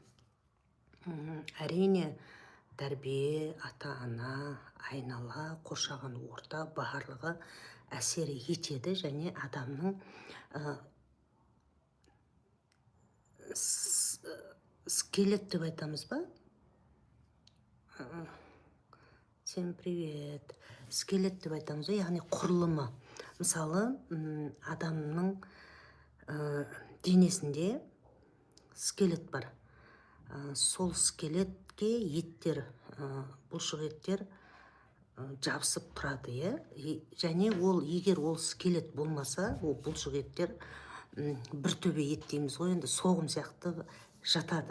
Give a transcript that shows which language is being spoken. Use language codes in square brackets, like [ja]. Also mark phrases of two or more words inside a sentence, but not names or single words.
[kk] Әрине тәрбие, ата-ана, айнала, қоршаған орта барлығы әсер етеді, және адамның скелет деп айтамыз ба? [ru] Всем привет. [kk] Скелет деп айтамыз ба? Яғни құрылымы. Мысалы, адамның денесінде скелет бар. Сол скелетке еттер, бұлшық еттер жабысып тұрады, және егер ол скелет болмаса, ол бұлшық еттер бір төбе ет дейміз ғой, енді соғым сияқты жатады.